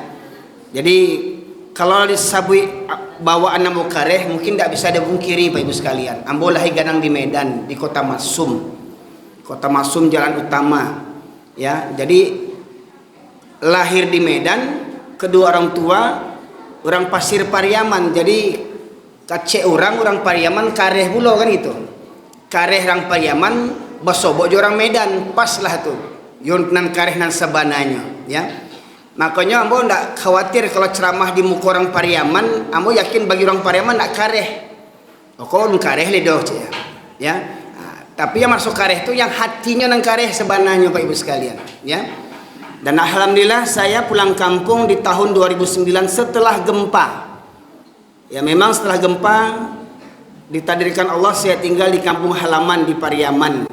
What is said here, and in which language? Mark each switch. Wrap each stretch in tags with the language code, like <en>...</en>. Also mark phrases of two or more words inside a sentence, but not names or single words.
<id>Jadi kalau disebut bawaan</id> <min>ambo kareh</min> <id>mungkin tidak bisa dipungkiri Bapak Ibu sekalian.</id> <min>Ambo lahir gadang di Medan, di Kota Masum. Kota Masum jalan utama, ya.</min> <id>Jadi lahir di Medan, kedua orang tua orang Pasir Pariaman.</id> <min>Jadi kacek orang Pariaman kareh pulau kan itu. Kareh orang Pariaman basobok orang Medan, pas lah tu yon nan kareh nan sabananya, ya. Makanya ambo ndak khawatir kalau ceramah di muka orang Pariaman. Ambo yakin bagi orang Pariaman ndak kareh, kok kareh ledoh, ya.</min> <id>Tapi yang masuk kareh itu yang hatinya</id> <min>nan kareh sebananya</min> <id>Pak Ibu sekalian, ya. Dan alhamdulillah saya pulang kampung di tahun 2009 setelah gempa. Ya memang setelah gempa ditakdirkan Allah saya tinggal di kampung halaman di Pariaman.</id>